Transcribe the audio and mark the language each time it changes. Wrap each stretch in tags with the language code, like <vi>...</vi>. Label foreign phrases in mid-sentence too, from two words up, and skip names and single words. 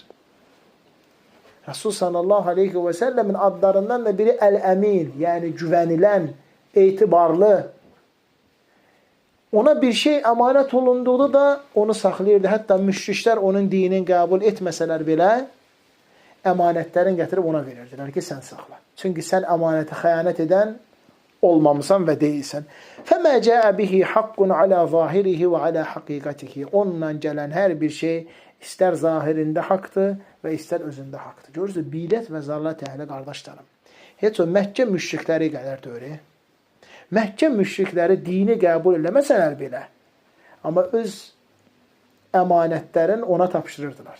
<az>Rasul</az> <ar>صلى الله عليه وسلم</ar> <az>adlarından da biri əl-əmin, yəni güvənilən, etibarlı. Ona bir şey əmanət olunduğunda da onu saxlayırdı. Hətta müşriklər onun dinini qəbul etməsələr belə, əmanətlərin gətirib ona verirdilər ki, sən saxla. Çünki sən əmanətə xəyanət edən olmamısan və deyilsən.</az> <ar>فَمَا جَاءَ بِهِ حَقٌّ عَلَى ظَاهِرِهِ وَعَلَى حَقِيقَتِهِ.</ar> <az>Onunla gələn hər bir şey istər zahirində haqdır və istər özündə haqdır. Görürsünüz, bidət və zəlalət əhli qardaşlarım. Heç o Məkkə müşrikləri qədər deyir. Məkkə müşrikləri dini qəbul eləməsələr belə, amma öz əmanətlərin ona tapşırırdılar.</az>